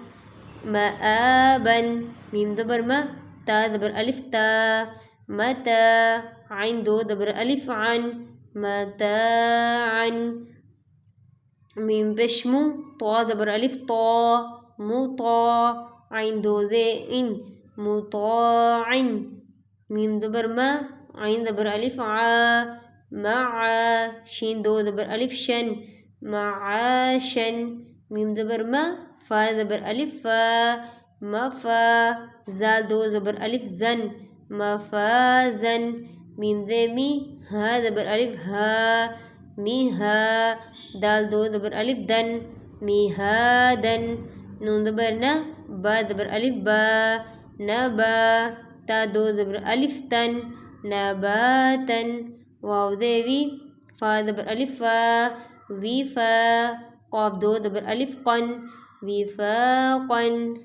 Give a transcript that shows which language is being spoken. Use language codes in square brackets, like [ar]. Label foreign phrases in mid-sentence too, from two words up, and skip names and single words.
[ur] مآبن میم زبر ما تا زبر الف تا متا عین دو زبر الف عن متاعا میم پیش مو طا زبر الف طا مطاع عین دو زے ان مطاع میم زبر ما عین زبر الف ع مع شین دو زبر الف شن معاشن میم زبر ما فا زبر الف فا مفا زال دو زبر الف زن مفازن میم زے می ہا زبر الف ہا میہا دال دو زبر الف دن میہادن نون زبر نا با زبر الف با نبا تا دو زبر الف تن نباتن واو زے وی فا زبر الف فا وفا قاف دو زبر الف قن وفاقن